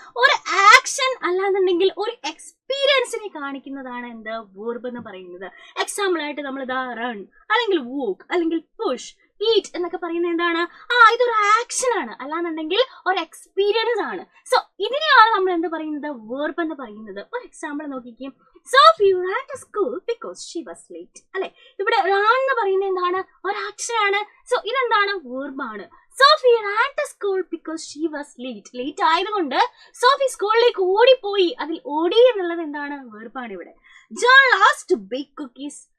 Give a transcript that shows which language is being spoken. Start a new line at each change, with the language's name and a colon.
Malayalam: ഒരു ആക്ഷൻ അല്ലാന്നുണ്ടെങ്കിൽ ഒരു എക്സ്പീരിയൻസിനെ കാണിക്കുന്നതാണ് എന്ത്? വെർബ് എന്ന് പറയുന്നത്. എക്സാമ്പിൾ ആയിട്ട് നമ്മൾ റൺ അല്ലെങ്കിൽ വോക്ക് അല്ലെങ്കിൽ പുഷ്, ഈറ്റ് എന്നൊക്കെ പറയുന്നത് എന്താണ്? ഇതൊരു ആക്ഷൻ ആണ്, അല്ലാന്നുണ്ടെങ്കിൽ ഒരു എക്സ്പീരിയൻസ് ആണ്. സോ ഇതിനെയാണ് നമ്മൾ എന്ത് പറയുന്നത്? വെർബ് എന്ന് പറയുന്നത്. ഒരു example നോക്കിക്കും.
English: Sophie ran to school because she was late.
Malayalam: അല്ലെ, ഇവിടെ run എന്ന് പറയുന്നത് എന്താണ്? ഒരു ആക്ഷൻ ആണ്. സോ ഇതെന്താണ്? വെർബ് ആണ്.
English: Sophie ran to school because she was late.
Malayalam: Late ആയതുകൊണ്ട് സോഫി സ്കൂളിലേക്ക് ഓടിപ്പോയി. അതിൽ ഓടി എന്നുള്ളത് എന്താണ്? വെർബാണ് ഇവിടെ.
English: John loves to bake cookies.